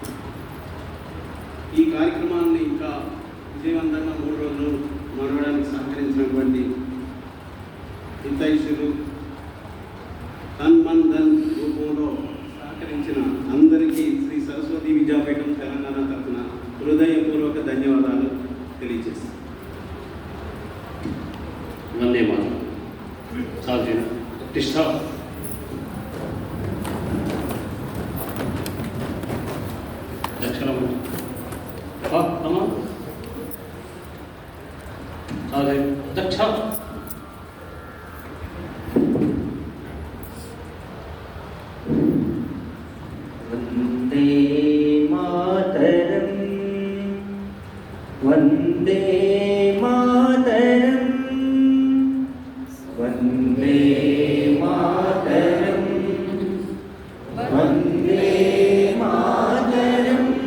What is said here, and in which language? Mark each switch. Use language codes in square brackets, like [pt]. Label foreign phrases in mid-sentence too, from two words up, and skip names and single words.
[te] ఈ కార్యక్రమాన్ని ఇంకా విజయవంతంగా 3 రోజులు నడవడానికి సహకరించినటువంటి హితైషులు, తన్మన్ రూపంలో సహకరించిన అందరికీ శ్రీ సరస్వతి విద్యాపీఠం తెలంగాణ తరఫున హృదయపూర్వక ధన్యవాదాలు తెలియజేస్తాను. [sa] వందే మాతరం. चालते प्रतिष्ठा दक्षिणा चालते दक्षा वन्दे मातरम् वन्दे मातरम् वन्दे मातरम् वन्दे मातरम्